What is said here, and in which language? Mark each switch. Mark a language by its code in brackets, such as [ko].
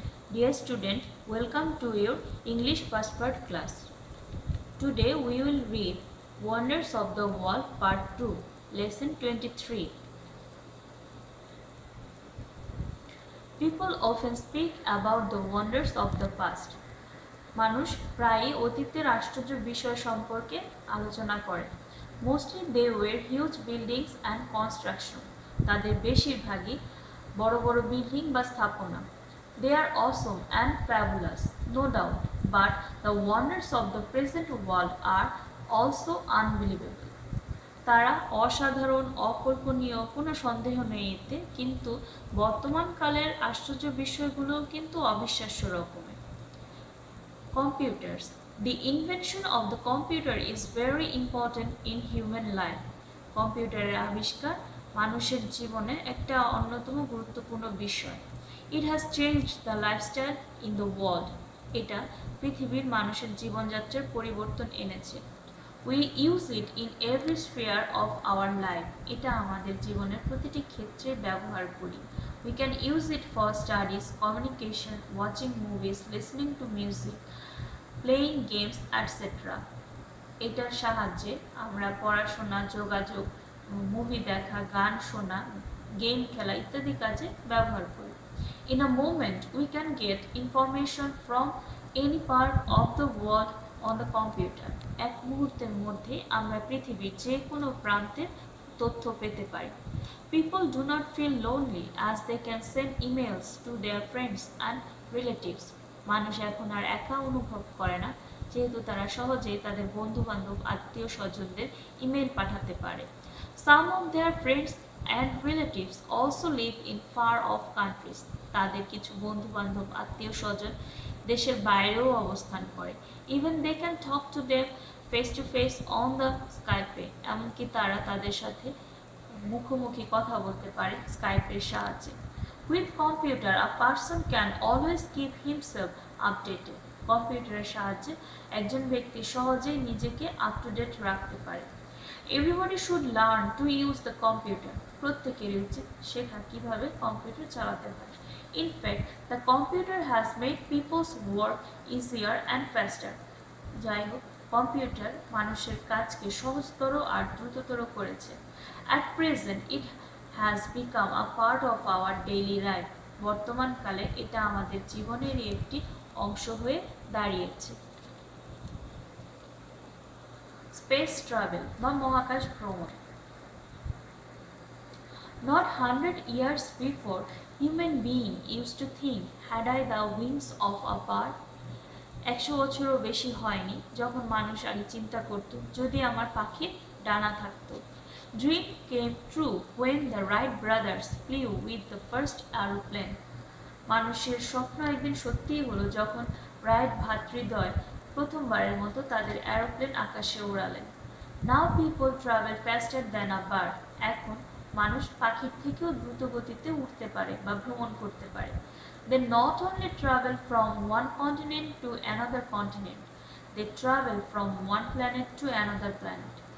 [en] Dear student, welcome to your English first part class. Today we will read Wonders of the World Part 2, Lesson 23. People often speak about the wonders of the past. [bn] মানুষ প্রায়ই অতীতের আশ্চর্য বিষয় সম্পর্কে আলোচনা করে। [en] Mostly they were huge buildings and construction. [bn] তাদের বেশিরভাগই বড় বড় বিল্ডিং বা স্থাপনা। [en] They are awesome and fabulous, no doubt, but the wonders of the present world are also unbelievable. [bn] তারা অসাধারণ, অকল্পনীয়, কোনো সন্দেহ নেই এতে, কিন্তু বর্তমানকালের আশ্চর্য বিষয়গুলোও কিন্তু অবিশ্বাস্য রকমের। [en] Computers. The invention of the computer is very important in human life. [bn] কম্পিউটারের আবিষ্কার মানুষের জীবনে একটা অন্যতম গুরুত্বপূর্ণ বিষয়। [en] It has changed the lifestyle in the world. [bn] এটা পৃথিবীর মানুষের জীবনযাত্রার পরিবর্তন এনেছে। [en] We use it in every sphere of our life. [bn] এটা আমাদের জীবনের প্রতিটি ক্ষেত্রে ব্যবহার করি। [en] We can use it for studies, communication, watching movies, listening to music, playing games, etc. [bn] এটার সাহায্যে আমরা পড়াশোনা, যোগাযোগ, মুভি দেখা, গান শোনা, গেম খেলা ইত্যাদি কাজে ব্যবহার করি। [en] In a moment, we can get information from any part of the world on the computer. [bn] এক মুহূর্তের মধ্যে আমরা পৃথিবীর যে কোনো প্রান্তের তথ্য পেতে পারি। [en] People do not feel lonely as they can send emails to their friends and relatives. [bn] মানুষ এখন আর একা অনুভব করে না, যেহেতু তারা সহজেই তাদের বন্ধু-বান্ধব, আত্মীয়-স্বজনদের ইমেল পাঠাতে পারে। [en] Some of their friends and relatives also live in far off countries. [bn] তাদের কিছু বন্ধু-বান্ধব, আত্মীয়-স্বজন দেশের বাইরেও অবস্থান করে। [en] Even they can talk to them face to face on the Skype. [bn] এমনকি তারা তাদের সাথে মুখোমুখি কথা বলতে পারে স্কাইপের সাহায্যে। [en] With computer, a person can always keep himself updated. [bn] কম্পিউটারের সাহায্যে একজন ব্যক্তি সহজেই নিজেকে আপ টু ডেট রাখতে পারে। [en] Everybody should learn to use the computer. [bn] প্রত্যেকেরই উচিত শেখা কিভাবে কম্পিউটার চালাতে হয়। [en] In fact, the computer has made people's work easier and faster. [bn] যাই হোক, কম্পিউটার মানুষের কাজকে সহজতর আর দ্রুততর করেছে। [en] At present, it has become a part of our daily life. [bn] বর্তমানকালে এটা আমাদের জীবনেরই একটি অংশ হয়ে দাঁড়িয়েছে। স্পেস ট্রাভেল বা মহাকাশ ভ্রমণ। [en] Not 100 years before, human being used to think, had I the wings of a bird? [bn] 100 বছরও বেশি হয়নি যখন মানুষ আগে চিন্তা করত, যদি আমার পাখির ডানা থাকতো। [en] Dream came true when the Wright brothers flew with the first aeroplane. [bn] মানুষের স্বপ্ন একদিন সত্যিই হলো যখন রাইট ভ্রাতৃদ্বয় প্রথমবারের মতো তাদের এরোপ্লেন আকাশে উড়ালেন। [en] Now people travel faster than a bird. [bn] এখন মানুষ পাখির থেকেও দ্রুত গতিতে উঠতে পারে বা ভ্রমণ করতে পারে। [en] They not only travel from one continent to another continent, they travel from one planet to another planet.